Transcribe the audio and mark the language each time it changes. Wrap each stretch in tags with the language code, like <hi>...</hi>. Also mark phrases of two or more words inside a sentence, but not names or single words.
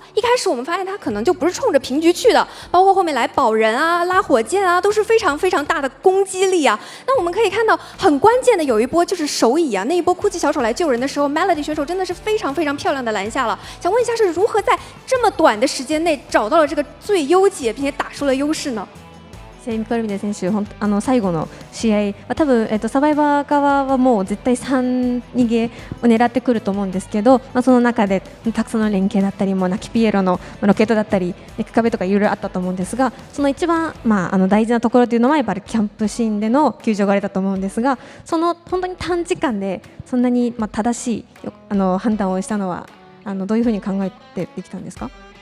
<zh>一开始我们发现他可能就不是冲着平局去的，包括后面来保人啊、拉火箭啊，都是非常非常大的攻击力啊。那我们可以看到很关键的有一波就是手椅啊，那一波哭泣小丑来救人的时候 ，Melody 选手真的是非常非常漂亮的拦下了。想问一下，是如何在这么短的时间内找到了这个最优解，并且打出了優勢呢？</zh> <ja>ミカルビネ選手、最後の試合は多分、サバイバー側はもう絶対3逃げを狙ってくると思うんですけど、その中でたくさんの連携だったりもナキピエロのロケットだったりネック壁とかいろいろあったと思うんですが、その一番、大事なところというのはやっぱりキャンプシーンでの救助狩りだと思うんですが、その本当に短時間でそんなに正しい判断をしたのはどういうふうに考えてできたんですか？</ja>